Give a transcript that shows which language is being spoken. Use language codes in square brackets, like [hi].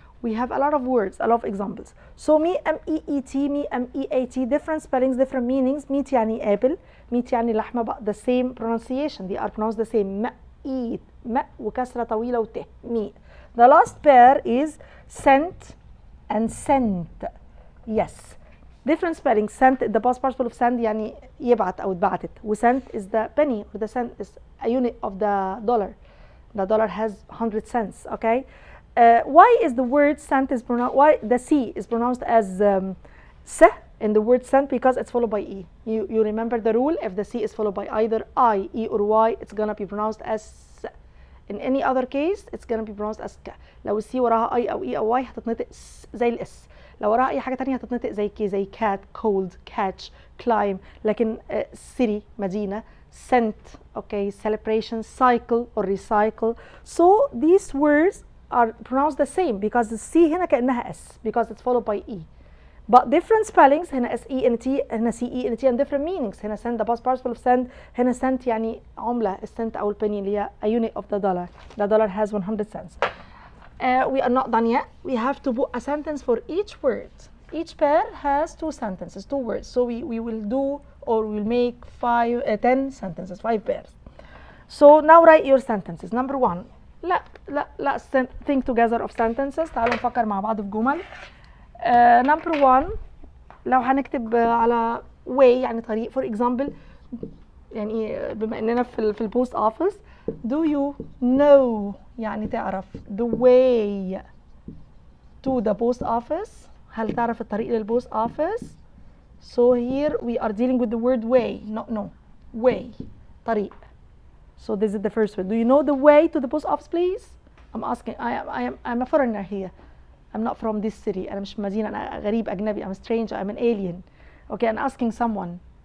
[en] We have a lot of words, a lot of examples. So me, M-E-E-T, me, M-E-A-T, different spellings, different meanings. meat يعني apple, meat [ar] يعني لحمة, [en] but the same pronunciation. They are pronounced the same. [ar] مَ-إيت, مَ وكسرة طويلة وت, meat. [en] The last pair is sent and sent. Yes, different spelling. Sent the past participle of send [ar] يعني يبعت أو اتبعتت. [en] و sent is the penny or the cent is a unit of the dollar. The dollar has 100 cents. Okay. Why is the word sent is pronounced? Why the C is pronounced as S in the word sent? Because it's followed by E. You remember the rule. If the C is followed by either I, E, or Y, it's gonna be pronounced as S. In any other case, it's gonna be pronounced as K. [ar] لو السي وراها I أو E أو Y هتتنطق زي الاس. لو وراها أي حاجة تانية هتتنطق زي كي، زي cat, cold, catch, climb. لكن city مدينة. [en] Sent, okay, celebration, cycle or recycle. So these words are pronounced the same because the C [ar] هنا كأنها [en] S because it's followed by E. But different spellings هنا S E N T هنا C E N T and different meanings. [ar] هنا send [en] the past participle of send [ar] هنا sent يعني عملة السنت أو البني اللي هي [en] a unit of the dollar. The dollar has 100 cents. We are not done yet. We have to put a sentence for each word. Each pair has 2 sentences, 2 words. So we will do or we'll make 10 sentences, 5 pairs. So now write your sentences. Number 1. Let's think together of sentences. [ar] تعالوا نفكر مع بعض في جمل. Number 1 لو هنكتب على way يعني طريق. [en] For example [ar] يعني بما اننا في البوست اوفيس. [en] Do you know [ar] يعني تعرف [en] the way to the post office. [ar] هل تعرف الطريق للبوست office? [en] So here we are dealing with the word way, not no. Way, طريق. So this is the first word. Do you know the way to the post office, please? I'm asking. I'm a foreigner here. I'm not from this city. [ar] أنا مش مدينة. أنا غريب أجنبي. [en] I'm a stranger. I'm an alien. Okay, I'm asking someone.